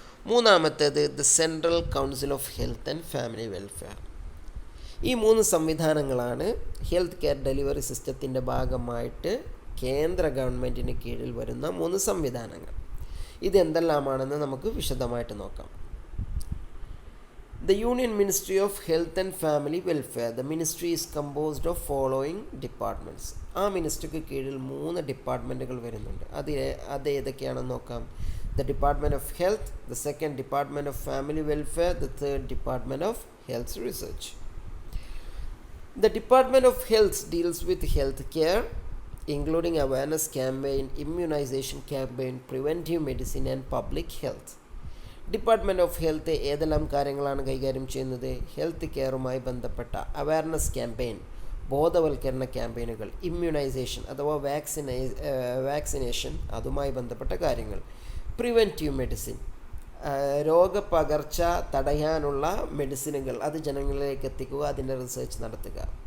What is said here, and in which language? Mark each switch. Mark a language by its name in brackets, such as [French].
[Malayalam] മൂന്നാമത്തേത് the central council of health and family welfare. ഈ 3 സംവിധാനങ്ങളാണ് ഹെൽത്ത് കെയർ ഡെലിവറി സിസ്റ്റത്തിൻ്റെ ഭാഗമായിട്ട് കേന്ദ്ര ഗവൺമെൻറ്റിന് കീഴിൽ വരുന്ന 3 സംവിധാനങ്ങൾ. ഇതെന്തെല്ലാമാണെന്ന് നമുക്ക് വിശദമായിട്ട് നോക്കാം. [English] The Union Ministry of Health and Family Welfare. The ministry is composed of following departments. [Malayalam] ആ മിനിസ്ട്രിക്ക് കീഴിൽ 3 ഡിപ്പാർട്ട്മെൻറ്റുകൾ വരുന്നുണ്ട്. അത് ഏതൊക്കെയാണെന്ന് നോക്കാം. [English] The Department of Health, the second Department of Family Welfare, the third Department of Health Research. The Department of Health deals with health care, including awareness campaign, immunization campaign, preventive medicine and public health. [Malayalam] Department of health ഏതെല്ലാം കാര്യങ്ങളാണ് കൈകാര്യം ചെയ്യുന്നത്? Health കെയറുമായി ബന്ധപ്പെട്ട awareness campaign, ബോധവൽക്കരണ ക്യാമ്പയിനുകൾ, immunisation അഥവാ vaccination, അതുമായി ബന്ധപ്പെട്ട കാര്യങ്ങൾ, പ്രിവെൻറ്റീവ് മെഡിസിൻ, രോഗപകർച്ച തടയാനുള്ള മെഡിസിനുകൾ അത് ജനങ്ങളിലേക്ക് എത്തിക്കുക, അതിൻ്റെ റിസർച്ച് നടത്തുക.